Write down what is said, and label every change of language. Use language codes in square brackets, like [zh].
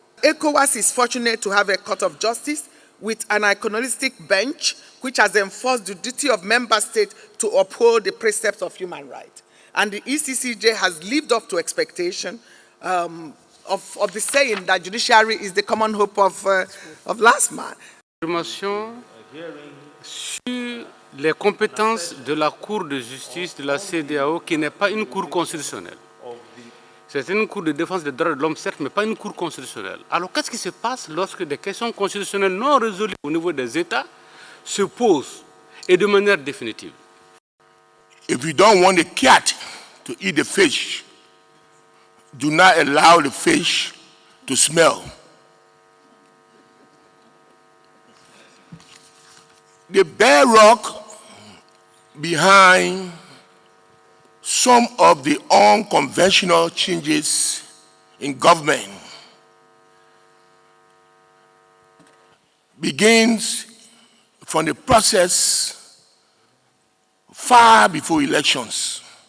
[en] ECOWAS is fortunate to have a court of justice with an iconistic bench which has enforced the duty of member states to uphold the precepts of human rights. And the ECCJ has lived up to expectation of the saying that judiciary is the common hope of last man. [fr] Information sur les compétences de la Cour de justice de la CEDEAO, qui n'est pas une cour constitutionnelle. C'est une cour de défense des droits de l'homme, certes, mais pas une cour constitutionnelle. Alors, qu'est-ce qui se passe lorsque des questions constitutionnelles non résolues au niveau des États se posent, et de manière définitive? [en] If you don't want the cat to eat the fish, do not allow the fish to smell. The bedrock behind some of the unconventional changes in government begins from the process far before elections.